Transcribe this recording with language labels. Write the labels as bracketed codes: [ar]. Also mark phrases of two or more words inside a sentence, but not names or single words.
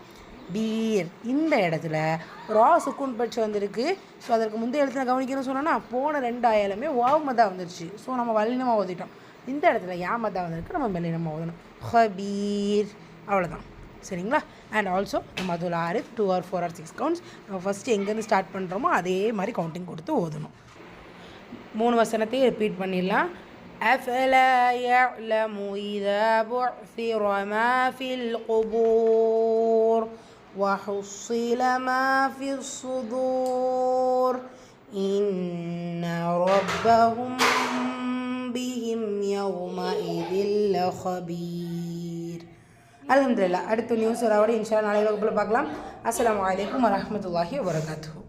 [ta] பீர் இந்த இடத்துல ரா சுக்கூன் பெற்று வந்திருக்கு. ஸோ அதற்கு முந்தைய எழுத்துல கவனிக்கணும்னு சொன்னோன்னா போன 2 ஆயாலுமே வாவ் மத்தா வந்துருச்சு. ஸோ நம்ம வல்லினமாக ஓதிட்டோம். இந்த இடத்துல யா மத்தா வந்திருக்கு, நம்ம மெல்லினமாக ஓதணும். ஹபீர் அவ்வளோதான், சரிங்களா. [en] and also [ta] நம்ம அதில் 6 [en] 2 or 4 or 6 counts [ta] நம்ம ஃபஸ்ட்டு எங்கேருந்து ஸ்டார்ட் பண்ணுறோமோ அதே மாதிரி கவுண்டிங் கொடுத்து ஓதணும். 3 வசனத்தையும் ரிப்பீட் பண்ணிடலாம். [ar] أفلا يعلم إذا بعثر ما في القبور وحصل ما في الصدور إن ربهم بهم يومئذ لخبير. [ta] அல்ஹம்துலில்லாஹ். அடுத்த நியூஸ் வரோட [ar] إن شاء الله [ta] நாளை வகுப்பில் பார்க்கலாம். [ar] السلام عليكم ورحمة الله وبركاته.